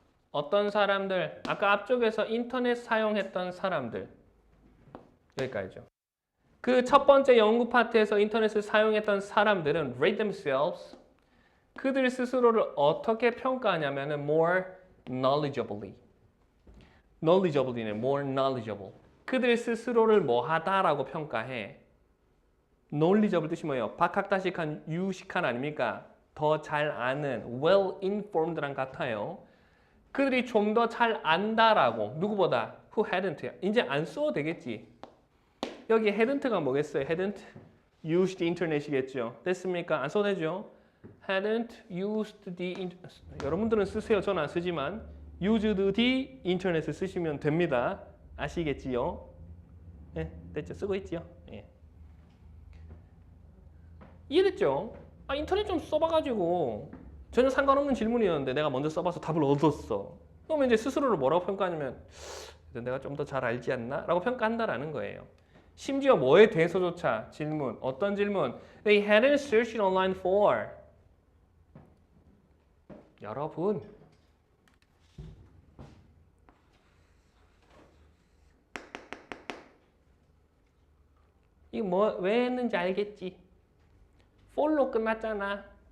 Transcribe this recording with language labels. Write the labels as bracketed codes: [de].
[ko] 어떤 사람들, 아까 앞쪽에서 인터넷 사용했던 사람들, 여기까지죠. 그 첫 번째 연구 파트에서 인터넷을 사용했던 사람들은 [en] rate themselves, [ko] 그들 스스로를 어떻게 평가하냐면은 [en] more knowledgeably. knowledgeably는 more knowledgeable. [ko] 그들 스스로를 뭐하다라고 평가해. knowledgeable 뜻이 뭐예요? 박학다식한 유식한 아닙니까? 더 잘 아는 [en] well informed [ko] 랑 같아요. 그들이 좀 더 잘 안다라고. 누구보다? [en] who hadn't. [ko] 이제 안 써도 되겠지. 여기 hadn't가 뭐겠어요? [en] hadn't used the internet이겠죠. [ko] 됐습니까? 안 써도 되죠? [en] hadn't used the [ko] 여러분들은 쓰세요. 저는 안 쓰지만 [en] used the internet [ko] 을 쓰시면 됩니다. 아시겠지요? 네, 됐죠? 쓰고 있지요? 예. 이해됐죠? 아, 인터넷 좀 써봐가지고 전혀 상관없는 질문이었는데 내가 먼저 써봐서 답을 얻었어. 그러면 이제 스스로를 뭐라고 평가하냐면 내가 좀 더 잘 알지 않나? 라고 평가한다라는 거예요. 심지어 뭐에 대해서조차 질문, 어떤 질문? [en] They hadn't searched online for. [ko] 여러분, 이거 뭐 왜 했는지 알겠지? for로 끝났잖아.